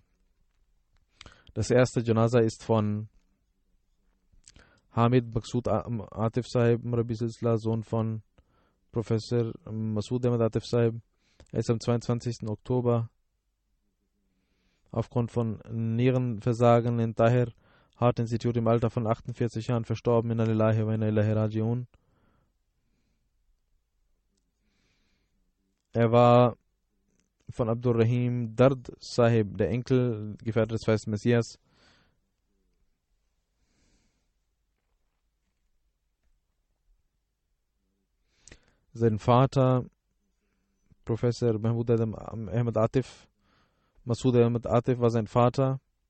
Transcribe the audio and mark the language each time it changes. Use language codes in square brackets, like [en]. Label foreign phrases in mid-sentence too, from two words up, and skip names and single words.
[de] Das erste Janaza ist von Hamid Maqsood Atif Sahib, [ur] Murabi Silsila, [de] Sohn von Professor Masood Ahmad Atif Sahib. Er ist am 22. Oktober aufgrund von Nierenversagen in Tahir Heart Institute im Alter von 48 Jahren verstorben. [ar] إنا لله وإنا إليه راجعون. [de] Er war von Abdul Rahim Dard Sahib, der Enkel, Gefährte des Feisten Messias. Sein Vater, Professor Mahmoud Ahmad Atif, Masood Ahmad Atif war sein Vater.